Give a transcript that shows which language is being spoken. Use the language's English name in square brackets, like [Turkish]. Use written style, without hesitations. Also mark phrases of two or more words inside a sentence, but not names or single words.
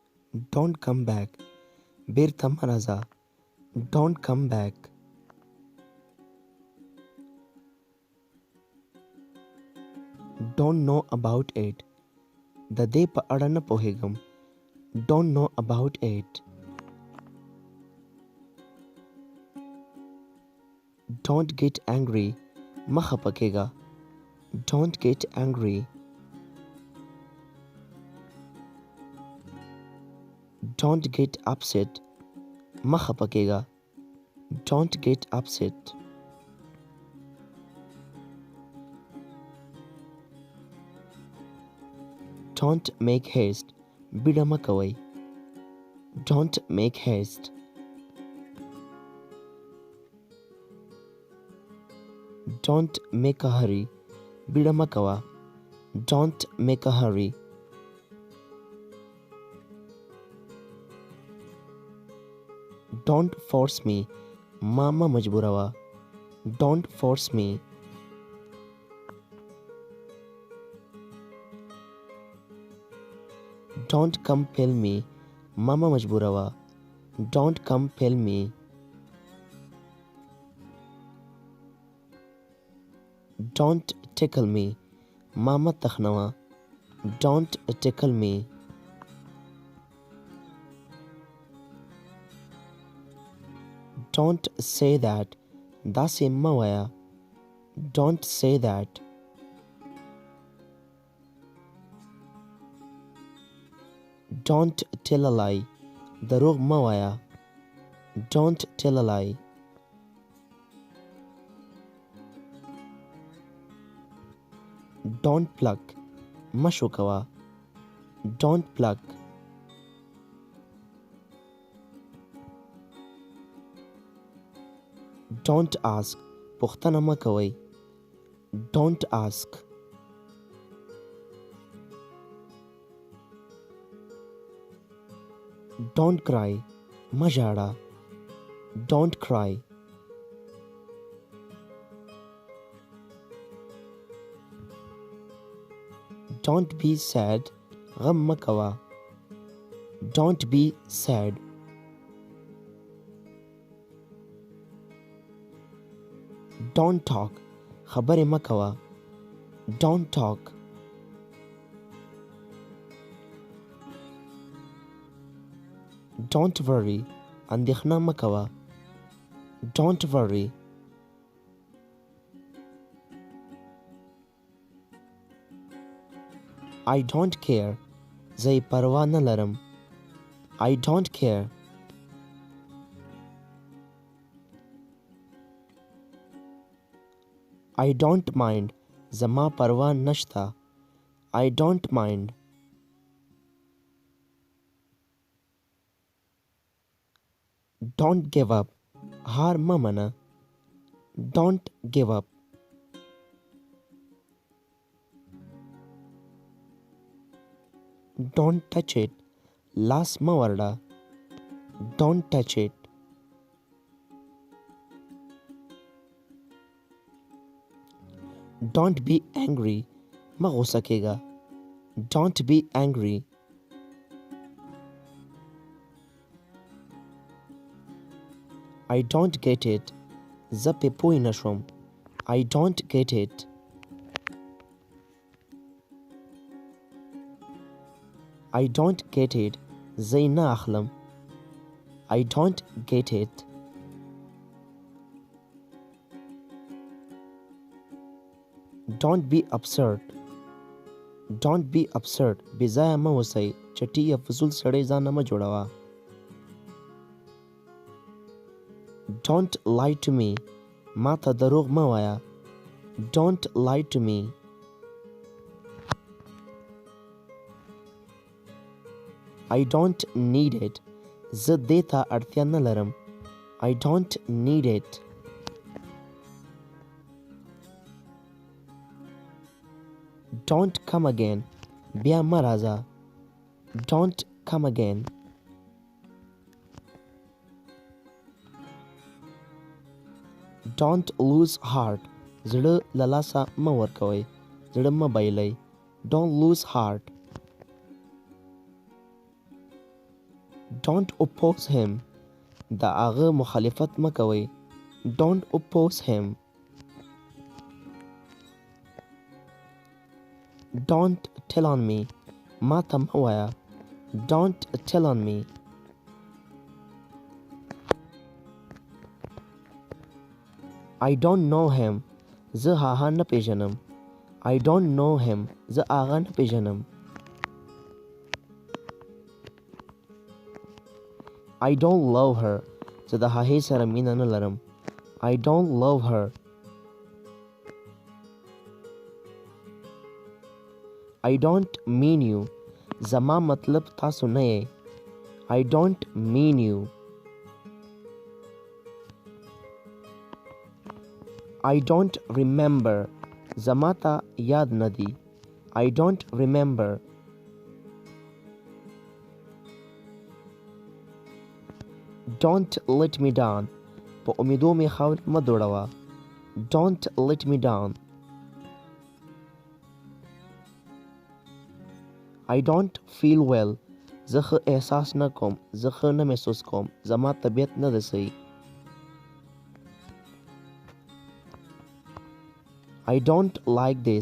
[English] Don't come back. [Pashto] بېرته مه‌راځه. [English] Don't come back. Don't know about it. [Pashto] د دې په اړه نه پوهیږم. [English] Don't know about it. Don't get angry. [Pashto] مه خفه کېږه. [English] Don't get angry. Don't get upset. [Pashto] مه خفه کېږه. [English] Don't get upset. Don't make haste. [Pashto] بیړه مه کوئ. [English] Don't make haste. Don't make a hurry. [Pashto] بیړه مه کوه. [English] Don't make a hurry. Don't force me. [Pashto] ما مه مجبوروه. [English] Don't force me. Don't compel me. [Pashto] ما مه مجبوروه. [English] Don't compel me. Don't tickle me. [Pashto] ما مه تخنوه. [English] Don't tickle me. Don't say that. [Pashto] داسې مه وایه. [English] Don't say that. Don't tell a lie. [Pashto] دروغ مه وایه. [English] Don't tell a lie. Don't pluck. [Pashto] مه شو کوه. [English] Don't pluck. Don't ask. [Pashto] پوښتنه مه کوئ. [English] Don't ask. Don't cry. [Pashto] مه ژاړه. [English] Don't cry. Don't be sad. [Pashto] غم مه کوه. [English] Don't be sad. Don't talk. [Pashto] خبرې مه کوه. [English] Don't talk. Don't worry. [Pashto] اندېښنه مه کوه. [English] Don't worry. I don't care. [Pashto] زه یې پروا نه لرم. [English] I don't care. I don't mind. [Pashto] زما پروا نشته. [English] I don't mind. Don't give up. [Pashto] هار مه منه. [English] Don't give up. Don't touch it. [Pashto] لاس مه ورډه. [English] Don't touch it. Don't be angry. [Pashto] مه غوسه کېږه. [English] Don't be angry. I don't get it. [Pashto] زه پې پوی نه شوم. [English] I don't get it. I don't get it. [Pashto] زه یې نه اخلم. [English] I don't get it. Don't be absurd. Don't be absurd. [Pashto] بې ځایه مه اوسئ. چټي یا فضول سړی ځان نه مه جوړوه. [English] Don't lie to me. [Pashto] ما ته دروغ مه وایه. [English] Don't lie to me. I don't need it. [Pashto] زه دې ته اړتیا نه لرم. [English] I don't need it. Don't come again. [Pashto] بیا مه راځه. [English] Don't come again. Don't lose heart. [Pashto] زړه له لاسه مه ورکوئ. زړه مه بایلئ. [English] Don't lose heart. Don't oppose him. [Pashto] د هغه مخالفت مه کوئ. [English] Don't oppose him. Don't tell on me. [Pashto] ما ته مه وایه. [English] Don't tell on me. I don't know him. [Pashto] زه هغه نه پیژنم. [English] I don't know him. [Pashto] زه هغه نه پیژنم. [English] I don't love her. [Pashto] زه د هغې سره مینه نه لرم. [English] I don't love her. I don't mean you. [Pashto] زما مطلب تاسو نه یې. [English] I don't mean you. I don't remember. [Pashto] زما ته یاد نه دی. [English] I don't remember. Don't let me down. [Pashto] په امیدو مې خاورې مه دوړوه. [English] Don't let me down. I don't feel well. [Pashto] زه ښه احساس نه کوم. زه ښه نه محسوس کوم. زما طبیعت نه ده صحیح. [English] I don't like this.